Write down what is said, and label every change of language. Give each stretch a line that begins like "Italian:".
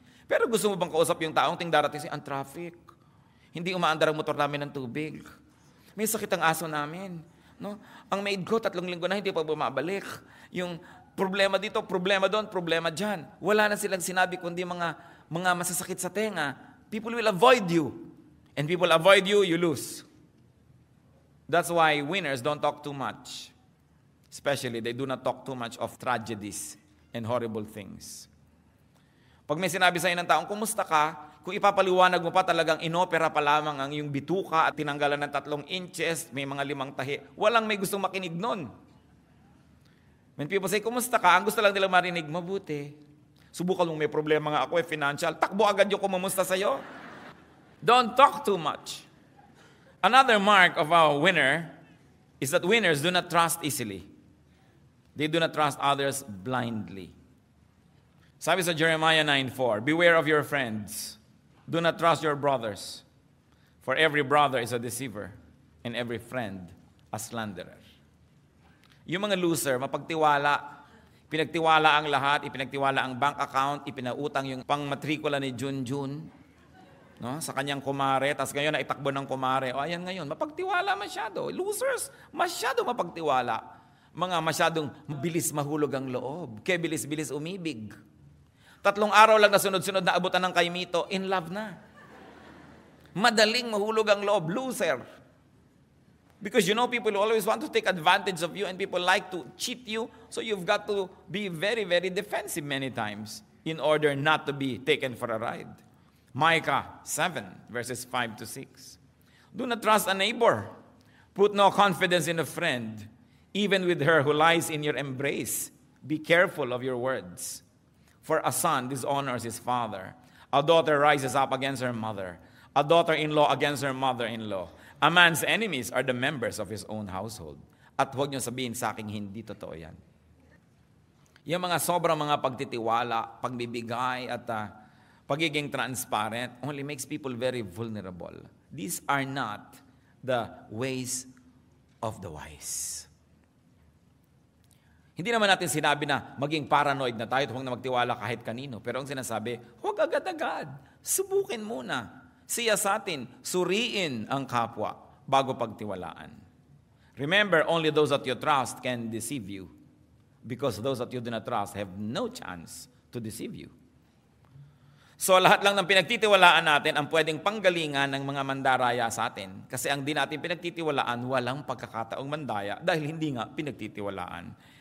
Filipino: Pero gusto mo bang kausap yung taong darating siya, ang traffic, hindi umaandar ang motor namin ng tubig, may sakit ang aso namin, no? Ang maid ko, 3 linggo na hindi pa bumabalik, yung problema dito, problema doon, problema dyan. Wala na silang sinabi kundi mga masasakit sa tenga.
English: People will avoid you. And people avoid you, you lose. That's why winners don't talk too much. Especially, they do not talk too much of tragedies and horrible things.
Filipino: Pag may sinabi sa ng taong, kumusta ka? Kung ipapaliwanag mo pa talagang inopera pa lamang ang iyong bituka at tinanggalan ng 3 inches, may mga 5 tahi, walang may gustong makinig nun.
English: When people say,
Filipino: kumusta ka? Ang gusto lang nilang marinig, mabuti. Subukan mong may problema nga ako, financial. Takbo agad yung kumusta sa'yo.
English: Don't talk too much. Another mark of a winner is that winners do not trust easily. They do not trust others blindly.
Filipino: Sabi sa
English: Jeremiah 9:4, beware of your friends. Do not trust your brothers. For every brother is a deceiver, and every friend a slanderer.
Filipino: Yung mga loser, mapagtiwala. Pinagtiwala ang lahat, ipinagtiwala ang bank account, ipinautang yung pangmatrikula ni Junjun, no, sa kanyang kumare, tapos ngayon naitakbo ng kumare. O ayan ngayon, mapagtiwala masyado. Losers, masyado mapagtiwala. Mga masyadong bilis mahulog ang loob. Kaya bilis-bilis umibig. 3 araw lang na sunod-sunod na abutan ng kaimito,
English: in love
Filipino: na. Madaling mahulog ang loob, loser.
English: Because you know, people always want to take advantage of you and people like to cheat you. So you've got to be very, very defensive many times in order not to be taken for a ride. Micah 7, verses 5 to 6. Do not trust a neighbor. Put no confidence in a friend, even with her who lies in your embrace. Be careful of your words. For a son dishonors his father. A daughter rises up against her mother. A daughter-in-law against her mother-in-law. A man's enemies are the members of his own household.
Filipino: At huwag niyo sabihin sa akin, hindi totoo yan. Yung mga sobrang mga pagtitiwala, pagbibigay at pagiging transparent
English: only makes people very vulnerable. These are not the ways of the wise.
Filipino: Hindi naman natin sinabi na maging paranoid na tayo at huwag na magtiwala kahit kanino. Pero ang sinasabi, huwag agad-agad. Subukin muna. Siyasatin, suriin ang kapwa bago pagtiwalaan.
English: Remember, only those that you trust can deceive you. Because those that you do not trust have no chance to deceive you.
Filipino: So lahat lang ng pinagtitiwalaan natin ang pwedeng panggalingan ng mga mandaraya sa atin. Kasi ang di natin pinagtitiwalaan, walang pagkakataong mandaya dahil hindi nga pinagtitiwalaan.